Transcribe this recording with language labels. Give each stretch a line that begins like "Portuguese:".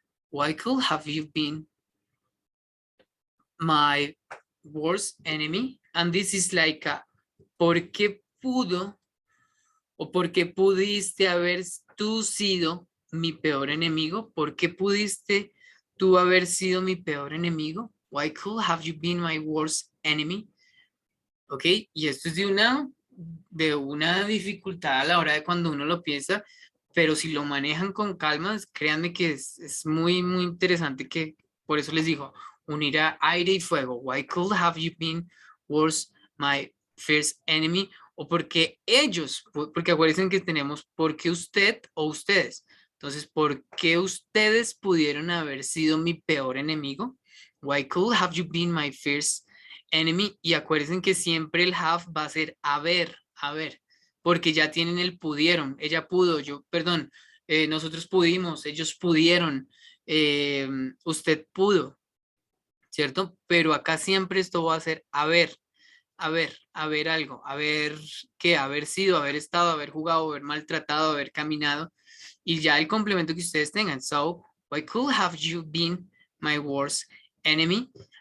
English: Why could have you been my worst enemy? And this is like a,
Spanish: ¿por qué pudo o por qué pudiste haber tú sido mi peor enemigo? ¿Por qué pudiste tú haber sido mi peor enemigo?
English: Why could have you been my worst enemy?
Spanish: Ok, y esto es de una dificultad a la hora de cuando uno lo piensa, pero si lo manejan con calma, créanme que es muy interesante, que por eso les digo, unir a aire y fuego.
English: Why could have you been worse my first enemy?
Spanish: O porque ellos, porque acuérdense que tenemos porque usted o ustedes. Entonces, ¿por qué ustedes pudieron haber sido mi peor enemigo?
English: Why could have you been my first enemy?
Spanish: Y acuérdense que siempre el have va a ser haber, porque ya tienen el pudieron, ella pudo, nosotros pudimos, ellos pudieron, usted pudo, ¿cierto? Pero acá siempre esto va a ser haber algo, haber sido, haber estado, haber jugado, haber maltratado, haber caminado, y ya el complemento que ustedes tengan.
English: So, why could have you been my worst enemy?